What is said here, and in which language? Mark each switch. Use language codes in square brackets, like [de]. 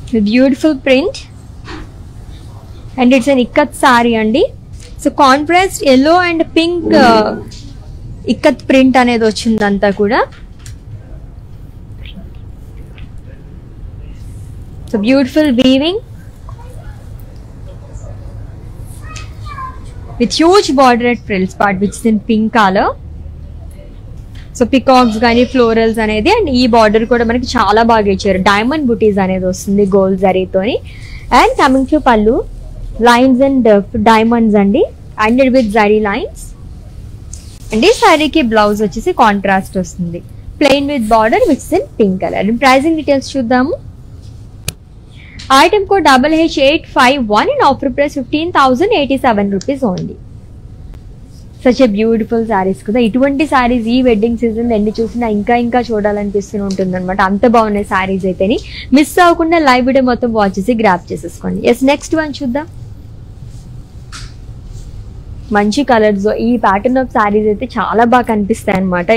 [en] Beautiful print and it's an ikat sari అండి. [te] So contrast yellow and pink ikat print అనేది వచ్చింది అంతా కూడా. [en] So beautiful weaving with huge border at frills part which is in pink color. [te] So peacocks కానీ florals అనేది and ఈ border కూడా మనకి చాలా బాగా ఇచ్చారు. డైమండ్ బుటీస్ అనేది వస్తుంది గోల్డ్ జరీతోని. అండ్ కమింగ్ టు పల్లు, [en] Lines and diamonds అండి ended with zari lines. [te] And ఈ శారీకి బ్లౌజ్ వచ్చేసి కాంట్రాస్ట్ వస్తుంది [en] Plain with border which is in pink colour. And pricing details చూద్దాము. Item code HH851 and offer price 15,087 rupees only. Such a beautiful sarees కదా. [te] ఇటువంటి sarees ఈ wedding season ఎన్ని చూసినా ఇంకా ఇంకా చూడాలనిపిస్తూ ఉంటుంది అనమాట. అంత బాగున్నాయి sarees అయితేని. మిస్ అవ్వకుండా లైవ్ వీడియో మొత్తం వాచ్ చేసి గ్రాప్ చేసేసుకోండి. ఎస్, నెక్స్ట్ వన్ చూద్దాం. మంచి కలర్స్, ఈ ప్యాటర్న్ ఆఫ్ శారీస్ అయితే చాలా బాగా కనిపిస్తాయి అనమాట.